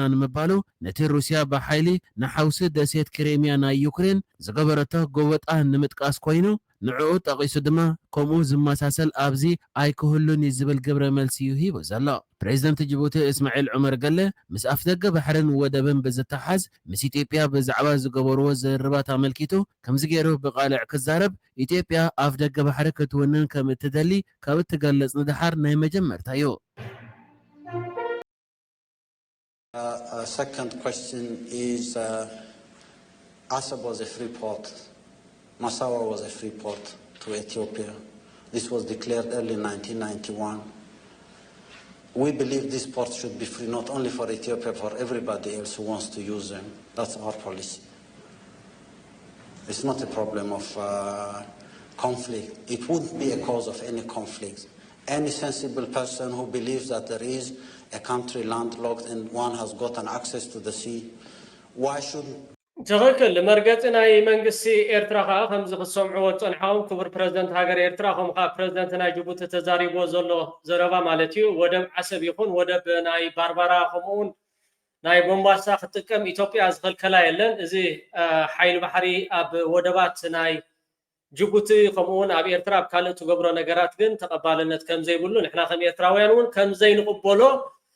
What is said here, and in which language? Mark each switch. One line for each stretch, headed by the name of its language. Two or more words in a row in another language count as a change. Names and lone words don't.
Tigrinya: ንምባሉ ነቲ ሩስያ ብሓይሊ ንሓውሲ ደሴት ክሬምያ ናይ ዩክሬን ዝገበረቶ ጎበጣ ንምጥቃስ ኮይኑ ንዕኡ ጠቂሱ ድማ ከምኡ ዝመሳሰል ኣብዚ ኣይክህሉን ዝብል ግብረ መልሲ ሂቡ ዘሎ ፕሬዚደንት ጅቡቲ እስማኤል ዑመር ገለ ምስ ኣፍ ደገ ባሕርን ወደብን ብዝተሓዝ ምስ ኢትዮጵያ ብዛዕባ ዝገበርዎ ዝርባት ኣመልኪቱ ከምዚ ገይሩ ብቃልዕ ክዛረብ ኢትዮጵያ ኣፍ ደገ ባሕሪ ክትውንን ከም እትደሊ ካብ እትገለጽ ንድሓር ናይ መጀመርታ እዩ
English: Second question is Assab was a free port. Massawa was a free port to Ethiopia. This was declared early 1991. We believe this port should be free not only for Ethiopia, for everybody else who wants to use them. That's our policy. It's not a problem of conflict. It wouldn't be a cause of any conflict. Any sensible person who believes that there is a country landlocked and one has gotten access to the sea, why shouldn't
Tigrinya: ትኽክል መርገፂ ናይ መንግስቲ ኤርትራ ከዓ ከምዚ ክሰምዕዎ ፀንሖም ክቡር ፕሬዚደንት ሃገር ኤርትራ ከምኡ ከዓ ፕሬዚደንት ናይ ጅቡቲ ተዛሪብዎ ዘሎ ዘረባ ማለት እዩ ወደብ ዓሰብ ይኹን ወደብ ናይ ባርባራ ከምኡውን ናይ ቦምባሳ ክትጥቀም ኢትዮጵያ ዝኸልከላ የለን እዚ ሓይሊ ባሕሪ ኣብ ወደባት ናይ ጅቡቲ ከምኡውን ኣብ ኤርትራ ኣብ ካልእ ትገብሮ ነገራት ግን ተቐባልነት ከም ዘይብሉ ንሕና ከም ኤርትራውያን እውን ከም ዘይንቕበሎ